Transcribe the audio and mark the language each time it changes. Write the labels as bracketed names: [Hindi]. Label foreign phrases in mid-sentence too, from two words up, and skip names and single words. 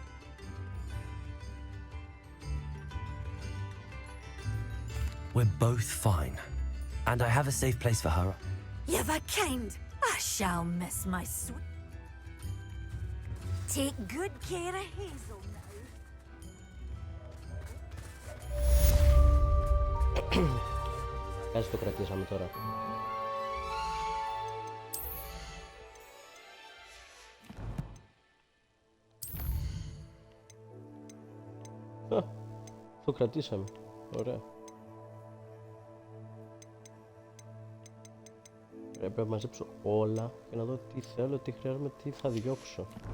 [English] We're both fine. And I have a safe place for her. You've a kind. I shall miss my sweet. Take good care of Hazel now. [Greek] Ας το κρατήσαμε τώρα. Το κρατήσαμε. Ωραία. Πρέπει να μαζέψω όλα και να δω τι θέλω, τι χρειάζομαι, τι θα διώξω.